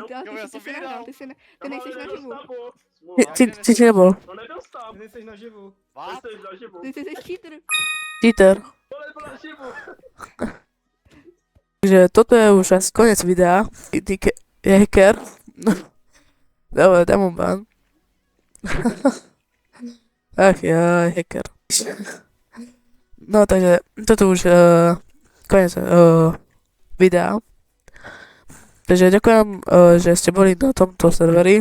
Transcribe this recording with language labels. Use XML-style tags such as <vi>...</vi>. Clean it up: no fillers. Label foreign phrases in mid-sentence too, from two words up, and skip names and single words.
<cs>jsi nehrál, ty nejseš naživu. Ty jsi nebyl. To nedostal. Ty nejseš naživu.</cs> <en>What?</en> <cs>Ty jsi naživu. Ty jsi cheater. Cheater. To nebyl naživu. Takže toto je už asi konec videa. Díky je hacker.</cs> <sk>Dobre, demon ban. Ach ja, hacker.</sk> <cs>No takže toto už konec videa.</cs> <sk>Takže ďakujem, že ste boli na tomto serveri.</sk>